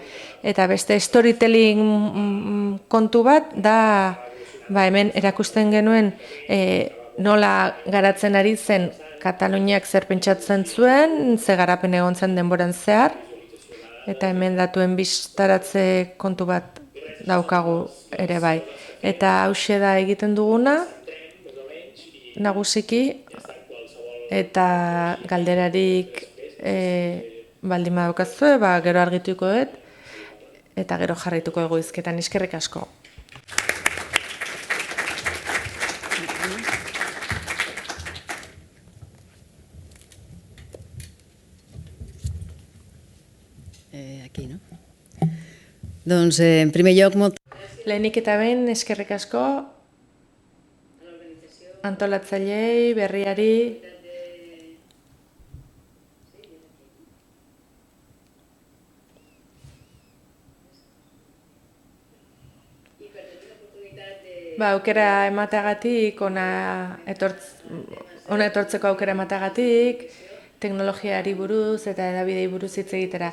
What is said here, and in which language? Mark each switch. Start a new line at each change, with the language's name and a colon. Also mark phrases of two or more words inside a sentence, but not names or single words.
Basque: Eta beste storytelling kontu bat da, hemen erakusten genuen nola garatzen ari zen Kataluniak zer pentsatzen zuen, ze garapen egon zen denboran zehar, eta hemen datuen bistaratze kontu bat daukagu ere bai. Eta hauxe da egiten duguna, nagusiki, eta galderarik baldin badaukazu, gero argituko dut, eta gero jarraituko dugu hizketan. Eskerrik asko.
Catalan: Aquí, no? Doncs, en primer lloc,
Basque: Lehenik eta behin, eskerrik asko, antolatzaileei, berriari, aukera emateagatik, ona etortzeko aukera emateagatik, teknologiari buruz eta hedabidei buruz hitz egitera.